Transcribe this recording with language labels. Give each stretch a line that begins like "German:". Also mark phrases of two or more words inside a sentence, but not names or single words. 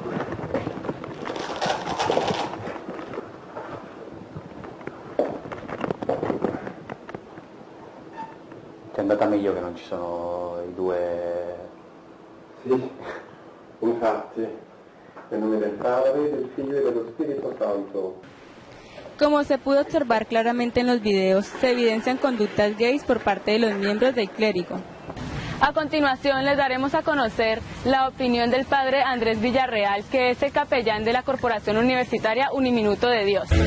Italian: Ti è andata meglio che non ci sono i due... Sì, infatti, nel nome del Padre, del Figlio e dello Spirito Santo.
Spanish: Como se pudo observar claramente en los videos, se evidencian conductas gays por parte de los miembros del clérigo. A continuación les daremos a conocer la opinión del padre Andrés Villarreal, que es el capellán de la Corporación Universitaria Uniminuto de Dios.